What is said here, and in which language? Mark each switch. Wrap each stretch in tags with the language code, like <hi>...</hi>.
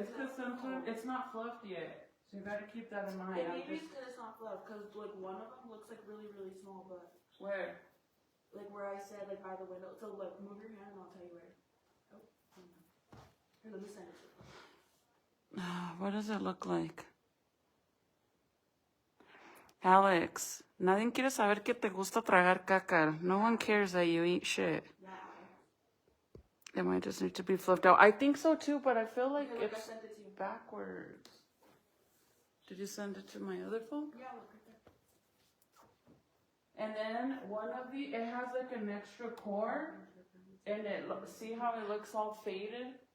<en>It's because sometimes it's not fluffed yet, so you gotta keep that in mind. Yeah, maybe it's because it's not fluff. Because like one of them looks like really, really small, but Where? like where I said like by the window. So like move your hand and I'll tell you where. Oh, here, let me send it to you. What does it look like?</en> <es>Alex, nadie quiere saber que te gusta tragar caca.</es> <en>No one cares that you eat shit. Yeah. It might just need to be flipped out. I think so too, but I feel like Okay, look, I it's sent it to you. backwards. Did you send it to my other phone? Yeah, look right there. And then one of the, it has like an extra cord, and see how it looks all faded?</en>